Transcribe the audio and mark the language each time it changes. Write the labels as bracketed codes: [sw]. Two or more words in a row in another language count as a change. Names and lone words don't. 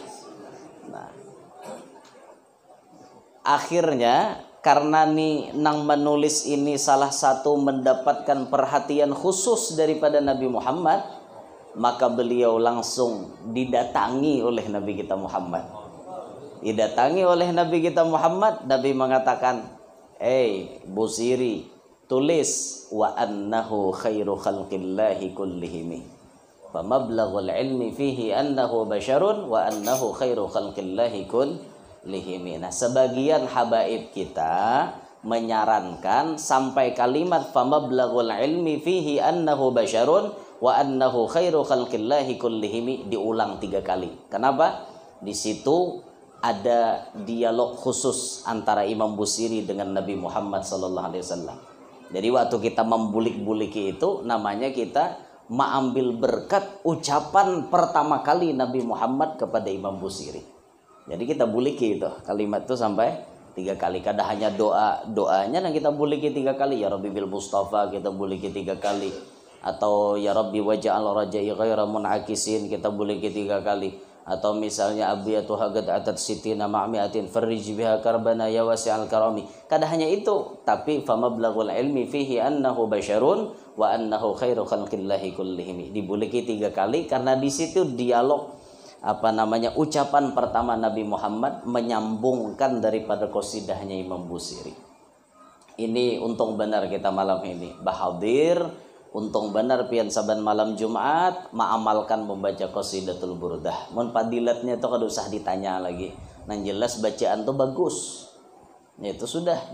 [bjn] Nah, akhirnya karena nih nang menulis ini salah satu mendapatkan perhatian khusus daripada Nabi Muhammad, maka beliau langsung didatangi oleh Nabi kita Muhammad. Didatangi oleh Nabi kita Muhammad, Nabi mengatakan, Busiri, tulis [ar] وأنه خير خلق الله كلهم. فمبلغ العلم فيه أنه بشر وأنه خير خلق الله كلهم. [bjn] Nah, sebagian habaib kita menyarankan sampai kalimat [ar] فمبلغ العلم فيه أنه بشر وأنه خير خلق الله كلهم [bjn] diulang 3 kali. Kenapa? Di situ ada dialog khusus antara Imam Busiri dengan Nabi Muhammad [ar] صلى الله عليه وسلم. [bjn] Jadi waktu kita membulik-buliki itu namanya kita mengambil berkat ucapan pertama kali Nabi Muhammad kepada Imam Busiri. Jadi kita buliki itu kalimat itu sampai 3 kali. Kada hanya doanya yang kita buliki 3 kali, [ar] يا رب بالمصطفى [bjn] kita buliki 3 kali, atau [ar] يا رب واجعل رجائي غير منعكس [bjn] kita buliki 3 kali, atau misalnya [ar] أبياتها قد أتت ستين مع مئة فرج بها كربنا يا واسع الكرم. [bjn] Kada hanya itu, tapi [ar] فمبلغ العلم فيه أنه بشر وأنه خير خلق الله كلهم [bjn] dibuliki 3 kali karena di situ dialog ucapan pertama Nabi Muhammad menyambungkan daripada qasidahnya Imam Busiri. Ini untung benar kita malam ini bahadir, untung benar pian saban malam Jumat mengamalkan membaca [ar] قصيدة البردة. [bjn] Mun fadilatnya itu kada usah ditanya lagi. Nang jelas bacaan tuh bagus. Ya itu sudah.